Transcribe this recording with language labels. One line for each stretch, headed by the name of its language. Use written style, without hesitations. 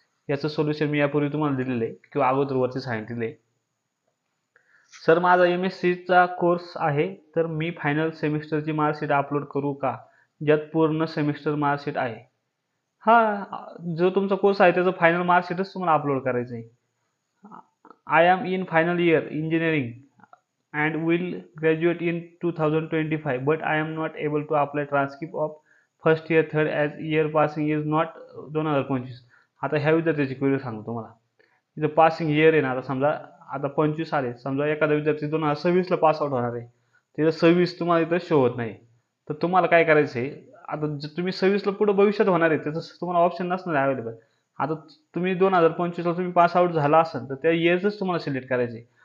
Marathi: याचं सोल्युशन मी यापूर्वी तुम्हाला दिलेलं आहे किंवा अगोदरवरती सांगितलेलं आहे. सर माझा MSCचा कोर्स आहे, तर मी फायनल सेमिस्टरची मार्कशीट अपलोड करू का, ज्यात पूर्ण सेमिस्टर मार्कशीट आहे? जो तुमचा कोर्स आहे त्याचं फायनल मार्कशीटच तुम्हाला अपलोड करायचं आहे.
English: I am in final year engineering and will graduate in 2025, but I am not able to apply transcript of first year third as year passing is not 2025.
Marathi: आता ह्या विद्यार्थ्याची क्वेरी सांगतो तुम्हाला. इथं पासिंग इयर आहे ना, आता समजा आता 25 आले, समजा एखादा विद्यार्थी 2026ला पास आउट होणार आहे, तिथं 26 तुम्हाला इथं शो होत नाही, तर तुम्हाला काय करायचं आहे, आता तुम्ही 26ला पुढे भविष्यात होणार आहे त्याचं तुम्हाला ऑप्शन नसणार आहे अवेलेबल. आता तुम्ही 2025ला तुम्ही पास आउट झाला असेल तर त्या इयरच तुम्हाला सिलेक्ट करायचं आहे.